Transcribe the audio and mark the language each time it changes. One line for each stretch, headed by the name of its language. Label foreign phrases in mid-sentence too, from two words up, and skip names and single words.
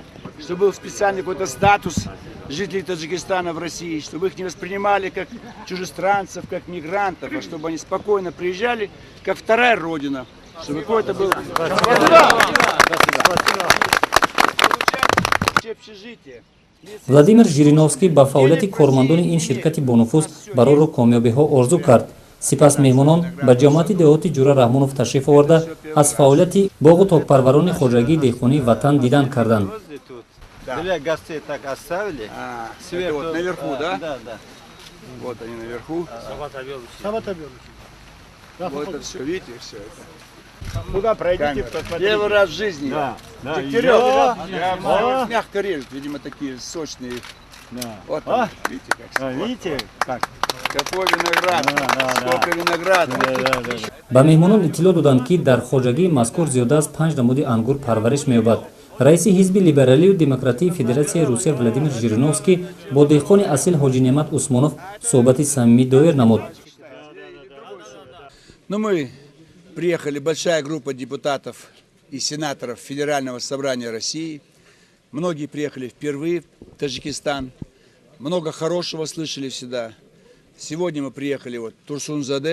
Russian: Чтобы был специальный какой-то статус жителей Таджикистана в России. Чтобы их не воспринимали как чужестранцев, как мигрантов. А чтобы они спокойно приезжали, как вторая родина. Чтобы какое-то было...
Tajik: Владимир Жириновский ба фаъолияти кормандони ин ширкати бонуфуз бароро комёбиҳо орзу кард. сипас меҳмонон ба ҷамоати деҳоти Ҷура Раҳмонов ташриф оварда аз фаъолияти боғу токпарварони хоҷагии деҳқонии ватан дидан карданд.
Russian: Для гостей так оставили. Это вот наверху, да? Да, да. Вот они наверху. Вот это все, видите, все это. Куда пройдите, первый раз в жизни. Да, да. Дегтярев. Мягко режут, видимо, такие сочные. Да. Вот он, видите, как. Видите, как? Какой виноград, сколько винограда.
Tajik: ба меҳмонон иттилоъ доданд ки дар хоҷагии мазкур зиёда аз 5 намуди ангур парвариш меёбад. раиси ҳизби либералию демократии федератсияи русия Владимир Жириновский бо деҳқони асил ҳоҷи Неъмат Усмонов суҳбати самимӣ доир намуд.
Russian: Ну, мы приехали, большая группа депутатов и сенаторов Федерального собрания России. Многие приехали впервые в Таджикистан. Много хорошего слышали всегда. Сегодня мы приехали вот в Турсунзаде.